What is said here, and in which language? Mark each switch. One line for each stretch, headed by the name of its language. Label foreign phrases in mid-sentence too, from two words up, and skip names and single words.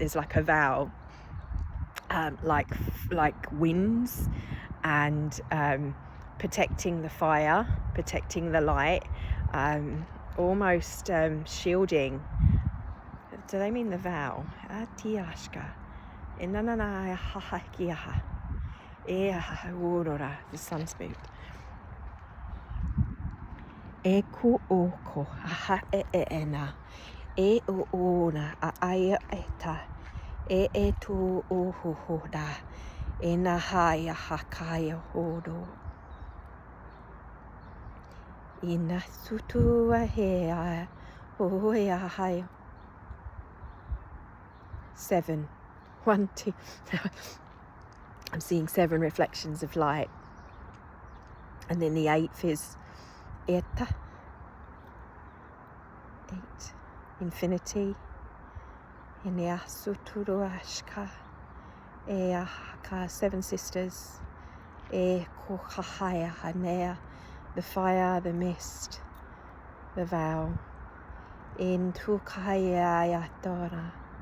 English: There's like a vow, like winds, and protecting the fire, protecting the light, almost shielding. Do they mean the vow? The sun's moved. E ku oko aha ena e o ona a aya eta e tu o hoda e na haya hakaya hodo ina sutu a he a o e a hai 7 1 2 I'm seeing 7 reflections of light, and then the 8th is Eta, 8, infinity, Inea Suturu Ashka, Eahaka, 7 sisters, E Kokahaya Hanea, the fire, the mist, the vow, In Tukaya Yatora,